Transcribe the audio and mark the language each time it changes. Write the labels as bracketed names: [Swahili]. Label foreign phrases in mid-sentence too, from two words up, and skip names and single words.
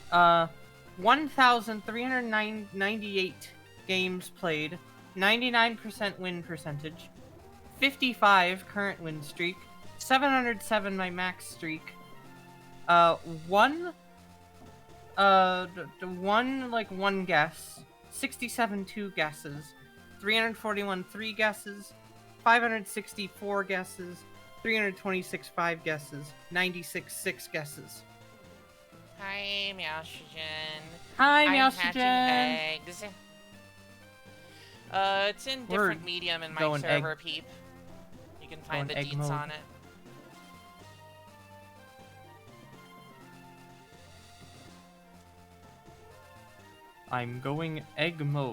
[English] 1,398 games played, 99% win percentage, 55 current win streak, 707 my max streak, one guess, 67 2 guesses, 341 3 guesses, 564 guesses, 326 5 guesses, 96 6 guesses. Hi, Meowstrogen. Hi, I'm Meowstrogen. hatching eggs. It's in We're different medium in my going server, Peep. You can find the Going egg deets mode. on it. I'm going egg mode.